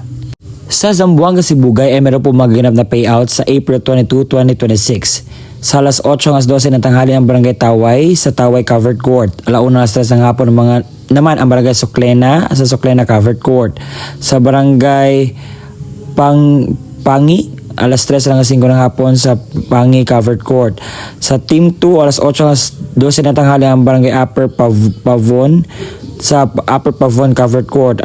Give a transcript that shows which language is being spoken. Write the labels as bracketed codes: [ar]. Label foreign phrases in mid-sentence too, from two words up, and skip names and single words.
[tl] Sa Zamboanga, Sibugay ay meron po magaganap na payout sa April 22, 2026. Sa alas 8 hanggang 12 ng tanghali ang Barangay Taway sa Taway Covered Court. Alauna alas 3 ng hapon naman ang Barangay Suklena sa Suklena Covered Court. Sa Barangay Pangi alas 3 hanggang 5 ng hapon sa Pangi Covered Court. Sa Team 2, alas 8 hanggang 12 ng tanghali ang Barangay Upper Pavon sa Upper Pavon Covered Court.